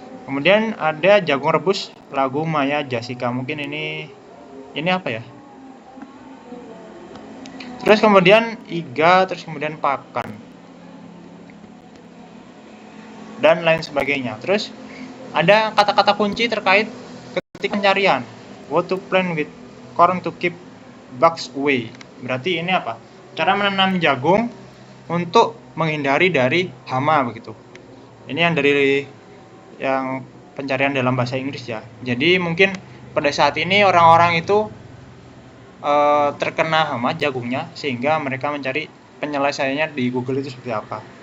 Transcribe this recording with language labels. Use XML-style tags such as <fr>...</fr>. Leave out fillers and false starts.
<id>Kemudian ada jagung rebus lagu Maya Jessica. Mungkin ini apa ya? Terus kemudian iga, terus kemudian pakan dan lain sebagainya. Terus ada kata-kata kunci terkait ketika pencarian.</id> <en>What to plant with corn to keep bugs away.</en> <id>Berarti ini apa? Cara menanam jagung untuk menghindari dari hama begitu. Ini yang pencarian dalam bahasa Inggris ya. Jadi mungkin pada saat ini orang-orang itu terkena hama jagungnya, sehingga mereka mencari penyelesaiannya di Google itu seperti apa.</id>